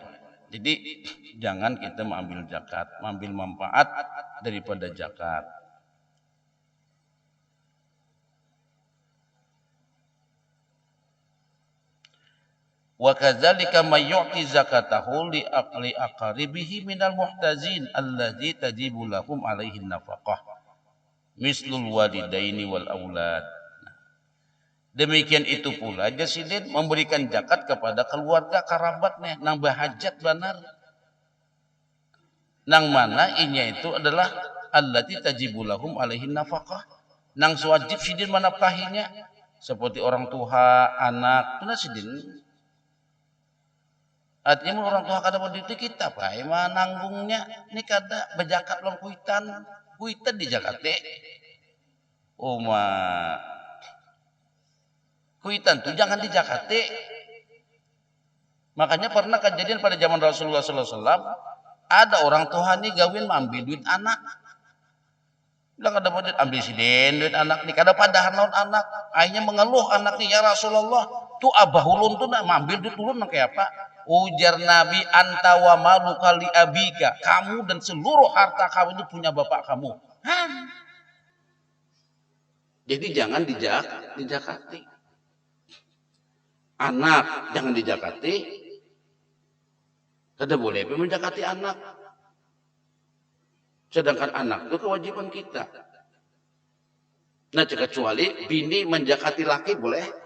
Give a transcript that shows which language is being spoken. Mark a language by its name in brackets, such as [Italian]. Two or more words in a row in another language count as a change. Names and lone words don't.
[Indonesian] Jadi jangan kita mengambil zakat, mengambil manfaat daripada zakat. [Arabic] وكذلك من يؤتي زكاته لأقربيه من المحتاجين الذي تجب لهم عليه نفقة مثل الوالدين والأولاد. [Banjar] Demikian itu pula jasidin memberikan zakat kepada keluarga kerabatnya nang bahajat benar. Nang mana inya itu adalah [Arabic] التي تجب لهم عليه نفقة. [Banjar] Nang wajib sidin menafkahinya seperti orang tua, anak, tuna sidin. Artinya orang tua kada mau duit kita Pak, emang nanggungnya ini kada berzakat long kuitan di Jakarta. Kuitan tuh jangan di Jakarta. Makanya pernah kejadian pada zaman Rasulullah SAW, ada orang tua nih gawin ambil duit anak. Bilang kada mau duit ambil sidin duit anak nih kada padahal naon anak. Akhirnya mengeluh anak nih ya Rasulullah, tuh abah ulun tuh nak ambil duit ulun nang kayak apa? Ujar Nabi [Arabic] أنت ومالك لأبيك, [Indonesian] kamu dan seluruh harta kamu itu punya bapak kamu. [Banjar] Jadi jangan dijakati. Anak jangan dijakati. Kada boleh menjakati anak. Sedangkan anak itu kewajiban kita. Nah, kecuali bini menjakati laki boleh.